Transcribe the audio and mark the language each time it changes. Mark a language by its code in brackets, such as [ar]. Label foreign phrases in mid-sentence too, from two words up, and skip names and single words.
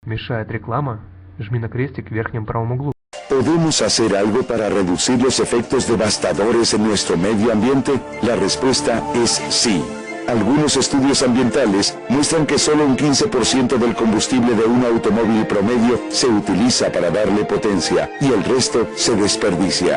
[ru] Мешает реклама? Жми на крестик в верхнем правом углу. [es] ¿Podemos hacer algo para reducir los efectos devastadores en nuestro medio ambiente? La respuesta es sí. Algunos estudios ambientales muestran que solo un 15% del combustible de un automóvil promedio se utiliza para darle potencia y el resto se desperdicia.